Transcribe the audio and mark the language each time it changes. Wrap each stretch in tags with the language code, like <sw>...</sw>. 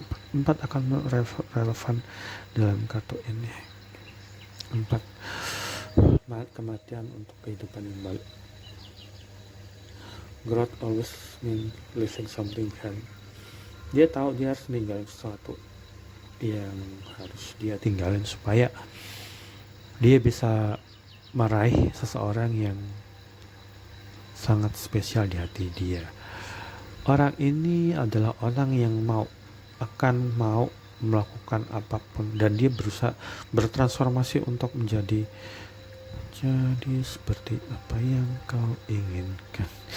<id>4 akan relevan dalam kartu ini. 4 kematian untuk kehidupan yang baik.</id> <en>Growth always mean leaving something behind.</en> <id>Dia tahu dia harus ninggalin sesuatu yang harus dia tinggalin supaya dia bisa meraih seseorang yang sangat spesial di hati dia. Orang ini adalah orang yang akan mau melakukan apapun, dan dia berusaha bertransformasi untuk menjadi seperti apa yang kau inginkan.</id>